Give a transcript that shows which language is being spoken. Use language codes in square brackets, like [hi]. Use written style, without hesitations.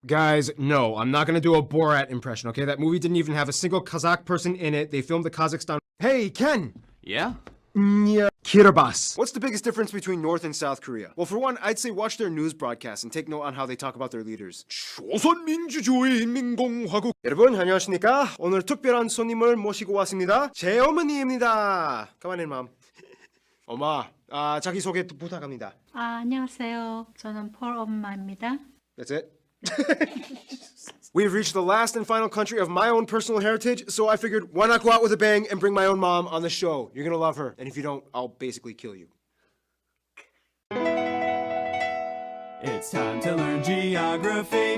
[en] Guys, no, I'm not gonna do a Borat impression, okay? That movie didn't even have a single Kazakh person in it. They filmed the Kazakhstan. Hey, Ken! Yeah? Yeah. Kiribati. What's the biggest difference between North and South Korea? Well, for one, I'd say watch their news broadcasts and take note on how they talk about their leaders. [ko] 조선민주주의인민공화국. 여러분, 안녕하십니까? 오늘 특별한 손님을 모시고 왔습니다. 제 어머니입니다. [en] Come on in, mom. [ko] 엄마, 자기소개 부탁합니다. 안녕하세요. 저는 폴 엄마입니다. [en] That's it? We've reached the last and final country of my own personal heritage, so I figured why not go out with a bang and bring my own mom on the show. You're gonna love her, and if you don't, I'll basically kill you. It's time to learn geography